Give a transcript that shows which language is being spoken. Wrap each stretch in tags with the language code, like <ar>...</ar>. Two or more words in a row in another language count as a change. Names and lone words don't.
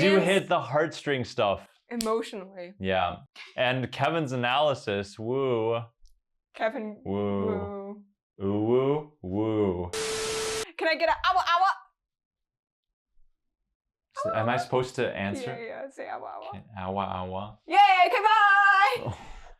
<en>They do hit the heartstring stuff. Emotionally. Yeah. And Kevin's analysis, woo. Kevin, woo. Woo, woo. Can I get an awa awa? Am I supposed to answer? Yeah, say awa awa. Awa awa. Yay, okay, bye! Oh.</en>